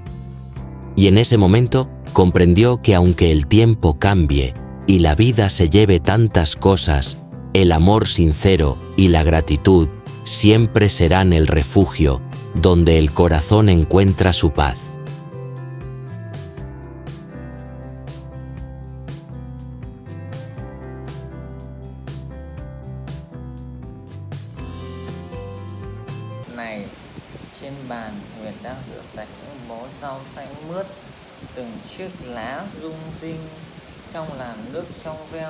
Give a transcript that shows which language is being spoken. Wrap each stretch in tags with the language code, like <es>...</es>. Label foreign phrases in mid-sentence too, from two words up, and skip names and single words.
<es>Y en ese momento comprendió que aunque el tiempo cambie y la vida se lleve tantas cosas, el amor sincero y la gratitud siempre serán el refugio donde el corazón encuentra su paz.</es> <vi>Này, trên bàn Huyền đang rửa sạch những bó rau xanh mướt, từng chiếc lá rung rinh trong làn nước trong veo.</vi>